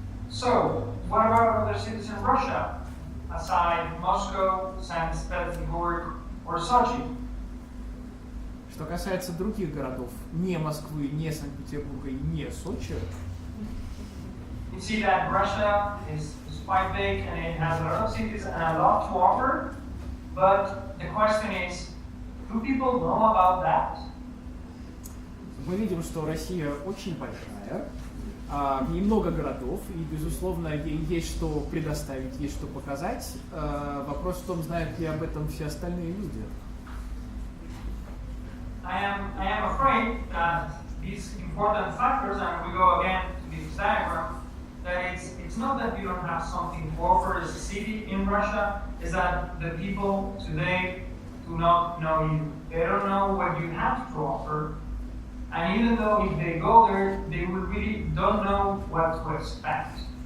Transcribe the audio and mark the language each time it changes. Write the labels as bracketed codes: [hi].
[en] So, what about other cities in Russia, aside Moscow, St. Petersburg, or Sochi? [ru] Что касается других городов, не Москвы, не Санкт-Петербурга и не Сочи, [en] You see that Russia is quite big and it has a lot of cities and a lot to offer, but the question is, do people know about that? [ru] мы видим, что Россия очень большая, в ней много городов, и, безусловно, ей есть что предоставить, есть что показать. Вопрос в том, знают ли об этом все остальные люди. [en] I am afraid that these important factors, and we go again to this diagram, that it's not that you don't have something to offer as a city in Russia, is that the people today do not know you. They don't know what you have to offer, and even though if they go there, they will really don't know what to expect.